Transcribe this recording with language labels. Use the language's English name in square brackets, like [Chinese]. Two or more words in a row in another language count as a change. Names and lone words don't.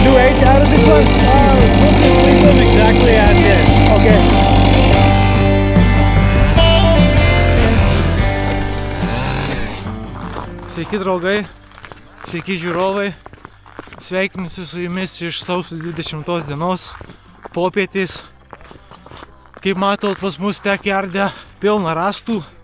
[English] take out of this one? We'll just leave them exactly as is. Okay. [Lithuanian] Sveiki draugai, sveiki žiūrovai, sveikinusi su jumis iš sausio 20 dienos popietės. Kaip matot, pas mus tekiarde pilna rastų.